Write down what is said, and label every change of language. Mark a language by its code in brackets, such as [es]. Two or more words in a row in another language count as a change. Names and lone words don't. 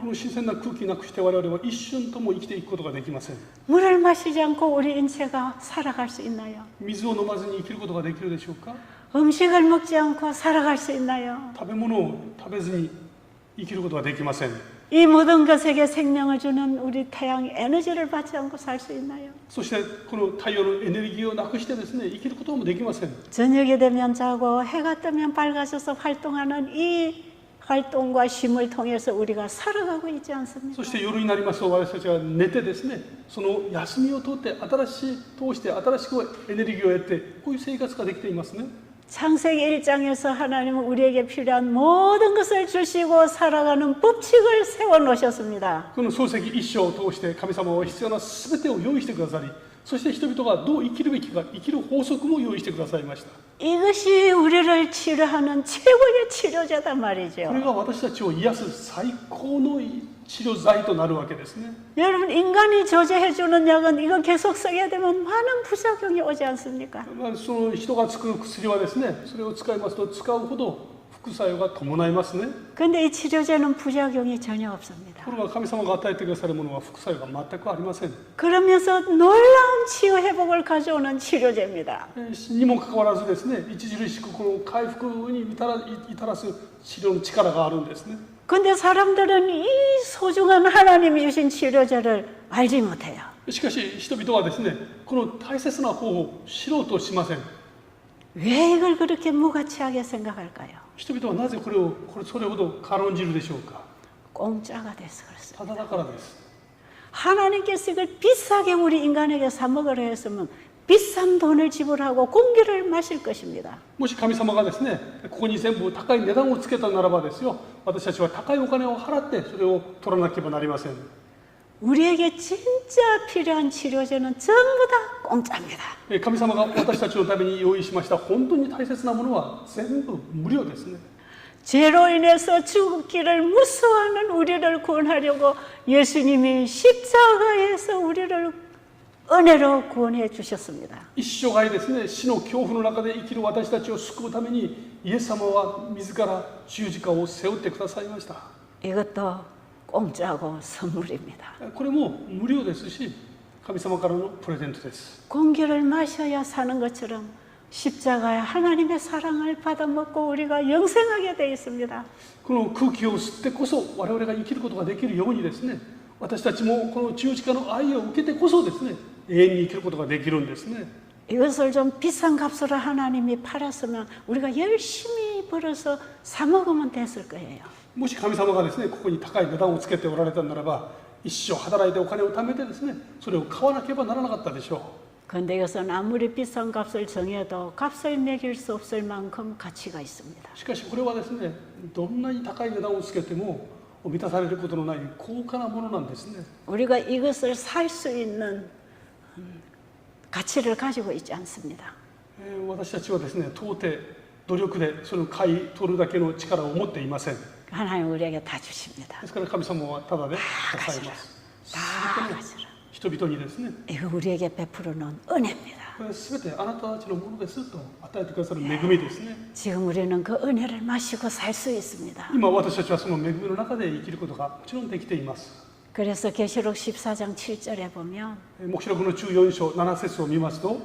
[ja] この新鮮な空気なくして我々は一瞬とも生きていくことができません。 [ko] 물을 마시지 않고 우리 인체가 살아갈 수 있나요? [ja] 水を飲まずに生きることができるでしょうか。 [ko] 음식을 먹지 않고 살아갈 수 있나요? [ja] 食べ物を食べずに生きることができません。 [ko] 이 모든 것에게 생명을 주는 우리 태양 에너지를 받지 않고 살 수 있나요? [ja] そしてこの太陽のエネルギーをなくしてですね、生きることもできません。 [ko] 저녁이 되면 자고 해가 뜨면 밝아져서 활동하는 이 활동과 쉼을 통해서 우리가 살아가고 있지 않습니까? [ja] そして夜になりますと私たちは寝てですね、その休みを通して新しくエネルギーを得て、こういう生活ができていますね。 [ko] 창세기 1장에서 하나님은 우리에게 필요한 모든 것을 주시고 살아가는 법칙을 세워 놓으셨습니다. [ja] この創世記一章を通して神様は必要なすべてを用意してくださり、そして人々がどう生きるべきか、生きる法則も用意してくださいました。 [ko] 이것이 우리를 치료하는 최고의 치료제단 말이죠. [ja] これが私たちを癒す最高の治療剤となるわけですね。 [ko] 여러분, 인간이 조제해주는 약은 이거 계속 쓰게 되면 많은 부작용이 오지 않습니까? [ja] その人が作る薬はですね、それを使いますと使うほど副作用が伴いますね。 [ko] 근데 이 치료제는 부작용이 전혀 [ja] と [ko] 없습니다. [ja] ころが神様が与えてくださるものは副作用が全くありません。 [ko] 그러면서 놀라운 치유 회복을 가져오는 치료제입니다. [ja] にもかかわらずですね、著しくこの回復に至らす治療の力があるんですね。 [ko] 근데 사람들은 이 소중한 하나님이 주신 치료제를 알지 못해요. [ja] しかし人々はですね、この大切な方法を知ろうとしません。 [ko] 왜 이걸 그렇게 무가치하게 생각할까요? [ja] 人々はなぜそれほど軽んじるでしょうか。 [ko] 공짜가 돼서 그렇습니다. [ja] ただだからです。 [ko] 하나님께서 이걸 비싸게 우리 인간에게 사 먹으려 했으면 비싼 돈을 지불하고 공기를 마실 것입니다. [ja] もし神様がですね、ここに全部高い値段をつけたならばですよ、私たちは高いお金を払ってそれを取らなければなりません。 [ko] 우리에게 진짜 필요한 치료제는 전부 다 공짜입니다. [ja] 神様が私たちのために用意しました本当に大切なものは全部無料ですね。 [ko] 죄로 인해서 죽기를 무서워하는 우리를 구원하려고 예수님이 십자가에서 우리를 은혜로 구원해 주셨습니다. [ja] 一生涯ですね、死の恐怖の中で生きる私たちを救うためにイエス様は自ら十字架を背負ってくださいました。 [ko] 이것도 공짜고 선물입니다. [ja] これも無料ですし、神様からのプレゼントです。 [ko] 공기를 마셔야 사는 것처럼 십자가에 하나님의 사랑을 받아먹고 우리가 영생하게 되어 있습니다. [ja] この空気を吸ってこそ我々が生きることができるようにですね、私たちもこの十字架の愛を受けてこそですね、永遠に生きることができるんですね。 [ko] 이것을 좀 비싼 값으로 하나님이 팔았으면 우리가 열심히 벌어서 사 먹으면 됐을 거예요. [ja] もし神様がですね、ここに高い値段をつけておられたならば、一生働いてお金を貯めてですね、それを買わなければならなかったでしょう。 [ko] 그런데 이것은 아무리 비싼 값을 정해도 값을 매길 수 없을 만큼 가치가 있습니다. [ja] しかしこれはですね、どんなに高い値段をつけても満たされることのない高価なものなんですね。 [ko] 우리가 이것을 살 수 있는 가치를 가지고 있지 않습니다. [ja] 私たちはですね、到底努力でそれを買い取るだけの力を持っていません。 [ko] 하나님 우리에게 다 주십니다. [ja] ですから神様はただで支えます。 [ko] 다 가져라. [ja] 人々にですね、 [ko] 이거 우리에게 베푸르는 은혜입니다. [ja] これすべてあなたたちのものですと与えてくださる恵みですね。 [ko] 지금 우리는 그 은혜를 마시고 살 수 있습니다. [ja] 今私たちはその恵みの中で生きることがもちろんできています。 [ko] 그래서 계시록 14장 7절에 보면 [ja] 黙示録の14章7節を見ますと、